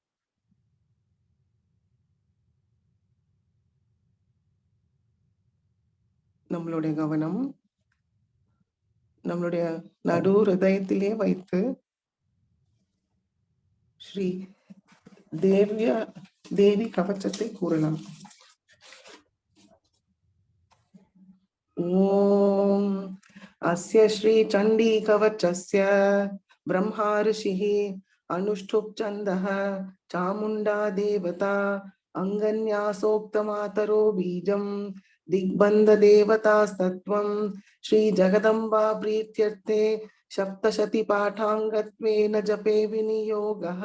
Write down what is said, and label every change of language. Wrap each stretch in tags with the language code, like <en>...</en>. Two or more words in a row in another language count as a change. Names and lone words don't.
<ta>நம்மளுடைய கவனம் நம்மளுடைய நடு ஹிருதயத்திலே வைத்து ஸ்ரீ தேவி கவச்சத்தை கூறலாம்.</ta> <sa>ஓம் அஸ்ய ஸ்ரீ சண்டி கவச்சஸ்ய ब्रह्मा ऋषिः अनुष्ठुप् छन्दः चामुण्डा देवता अङ्गन्यासोक्तमातरो बीजं दिग्बन्धदेवतास्तत्त्वं श्रीजगदम्बा प्रीत्यर्थे सप्तशती पाठाङ्गत्वेन जपे विनियोगः।</sa>